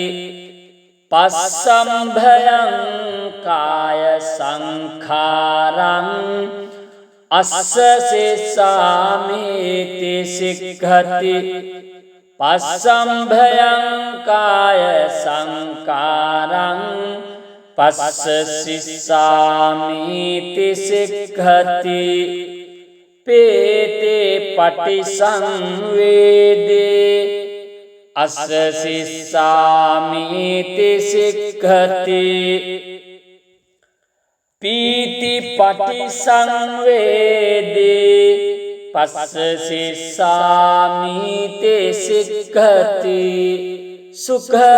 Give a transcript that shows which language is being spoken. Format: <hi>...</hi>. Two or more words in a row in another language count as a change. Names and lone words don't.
<pi>පස්සම්භයං කාය සංඛාරං අස්ස සිස්සාමීති සික්ඛති පස්සම්භයං කාය සංඛාරං පස්ස සිස්සාමීති සික්ඛති පේතේ පටිසංවේදී අස්සසිස්සාමීති සික්ඛති පීති පටිසංවේදී පස්සසිස්සාමීති සික්ඛති සුඛ</pi>